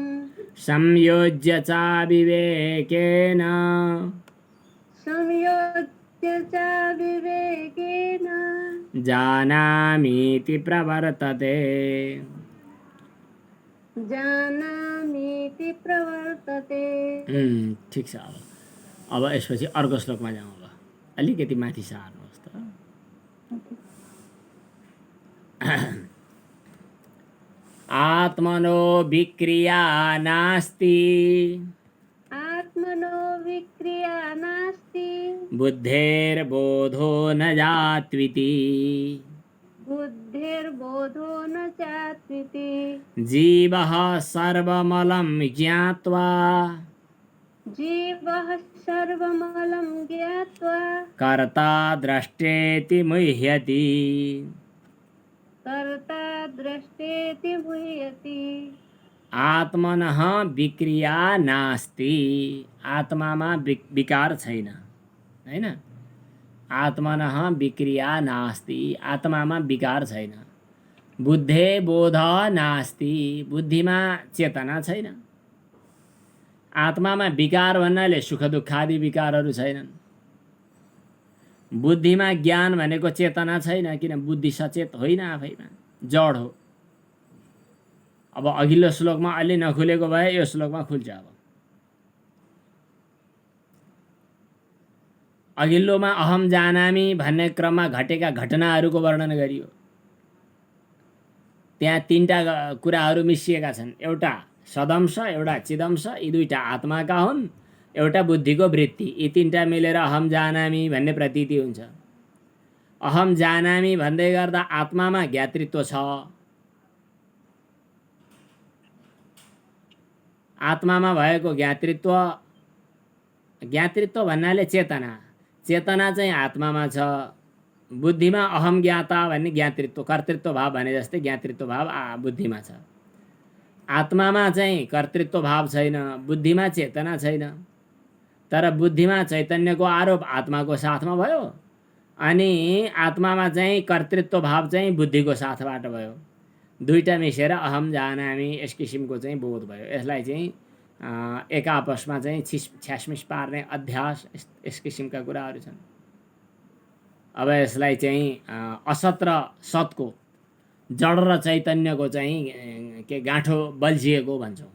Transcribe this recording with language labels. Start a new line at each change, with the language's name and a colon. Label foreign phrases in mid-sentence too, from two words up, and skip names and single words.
Sanskrit: संयोज्य च विवेकेन संयोज्य च विवेकेन जानामीति प्रवर्तते जानामीति प्रवर्तते।
Nepali: ठिक छ। अब यसपछि अर्को श्लोकमा जाउँ। अब अलिकति माथि सार्नुहोस् त।
Sanskrit: आत्मनो विक्रिया नास्ति आत्मनो विक्रिया नास्ति बुद्धेर्बोधो न जात्विति बुद्धिर्बोधो न चात्विति जीवः सर्वमलं ज्ञात्वा जीवः सर्वमलं ज्ञात्वा कर्ता द्रष्टेति मुह्यति कर्ता दृष्टेति मुह्यति। आत्मनः विक्रिया नास्ति
Nepali: आत्मामा विकार छैन हैन।
Sanskrit: आत्मनः विक्रिया नास्ति
Nepali: आत्मामा विकार छैन।
Sanskrit: बुद्धे बोध नास्ति
Nepali: बुद्धिमा चेतना छैन। आत्मामा विकार भन्नाले सुख दुःखादि विकारहरू छैनन्। बुद्धिमा ज्ञान भनेको चेतना छैन किन बुद्धि सचेत होइन आफैमा जड हो। अब अघिल्लो श्लोकमा अलि नखुलेको भए यो श्लोकमा खुल्छ। अब अघिल्लोमा
Sanskrit: अहम जानामि
Nepali: भन्ने क्रममा घटेका घटनाहरूको वर्णन गरियो। त्यहाँ तीनटा कुराहरू मिसिएका छन्। एउटा सदंश एउटा चिदंश यी दुईटा आत्माका हुन्। एउटा बुद्धिको वृत्ति यी तीनटा मिलेर
Sanskrit: अहम जानामि
Nepali: भन्ने प्रतीति हुन्छ।
Sanskrit: अहम जानामि
Nepali: भन्दै गर्दा आत्मामा ज्ञातृत्व छ। आत्मामा भएको ज्ञातृत्व भन्नाले चेतना चाहिँ आत्मामा छ। बुद्धिमा
Sanskrit: अहम ज्ञाता
Nepali: भन्ने ज्ञातृत्व कर्तृत्व भाव भने जस्तै ज्ञातृत्व भाव बुद्धिमा छ। आत्मामा चाहिँ कर्तृत्व भाव छैन बुद्धिमा चेतना छैन। तर बुद्धिमा चैतन्यको आरोप आत्माको साथमा भयो अनि आत्मामा चाहिँ कर्तृत्व भाव चाहिँ बुद्धिको साथबाट भयो। दुईटा मिसेर
Sanskrit: अहम जानामि
Nepali: यस किसिमको चाहिँ बोध भयो। यसलाई चाहिँ एक आपसमा चाहिँ छ्यासमिस पार्ने अध्यास यस किसिमका कुराहरू छन्। अब यसलाई चाहिँ असत र सतको जड र चैतन्यको चाहिँ के गाँठो बल्झिएको भन्छौँ।